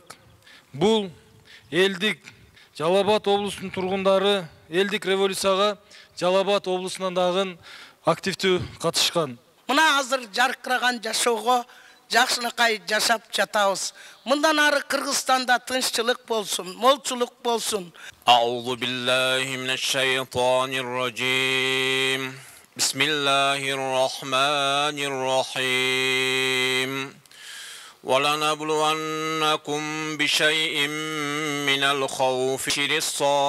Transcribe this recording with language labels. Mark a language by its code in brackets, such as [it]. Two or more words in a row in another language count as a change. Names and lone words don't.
[ky] Бул элдик Жалал Абад облусунун тургундары элдик революцияга Жалал Абад облусунан дагы активдүү катышкан. Мына азыр жаркыраган жашоого жакшынакай жашап жатабыз. Мындан ары Кыргызстанда тынччылык болсун, молчулук болсун. [ar] أعوذ بالله من الشيطان الرجيم. بسم الله الرحمن الرحيم. وَلَنَبْلُوَنَّكُمْ بِشَيْءٍ مِّنَ الْخَوْفِ وَبَشِّرِ الصَّابِرِينَ.